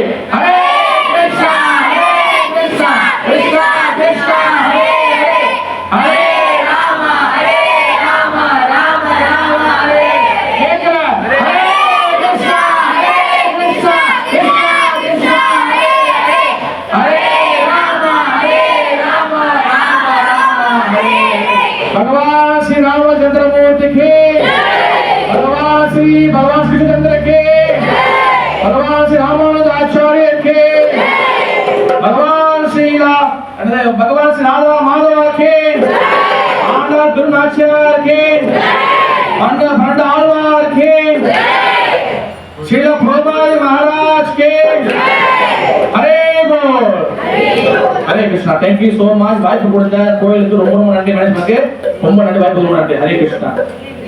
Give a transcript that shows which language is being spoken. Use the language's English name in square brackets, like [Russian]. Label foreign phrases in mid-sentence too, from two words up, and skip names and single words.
[Tamil] ஹரே கிருஷ்ணா ஹரே கிருஷ்ணா கிருஷ்ணா கிருஷ்ணா ஹரே ஹரே ஹரே ராம ஹரே ராம ராம ராம ஹரே. கேட்கல? ஹரே கிருஷ்ணா ஹரே கிருஷ்ணா கிருஷ்ணா கிருஷ்ணா ஹரே ஹரே ஹரே ராம ஹரே ராம ராம ராம ஹரே. [Hindi] भगवान श्री रामचंद्र मूर्ति के, भगवान कृष्णचंद्र के, भगवान श्री रामानुज आचार्य के, भगवान श्री राधा माधव के, आनंद गुरुनाचार्य के, भंड आलवार के, श्रील प्रभुपाद महाराज के. हरे बोल. [Tamil] ஹரே கிருஷ்ணா. [English] thank you so much. [Tamil] வாய்ப்பு கொடுத்த கோயிலுக்கு ரொம்ப நன்றி. மேனேஜ்மென்ட்க்கு ரொம்ப நன்றி. வாய்ப்பு கொடுத்த நன்றி. ஹரே கிருஷ்ணா.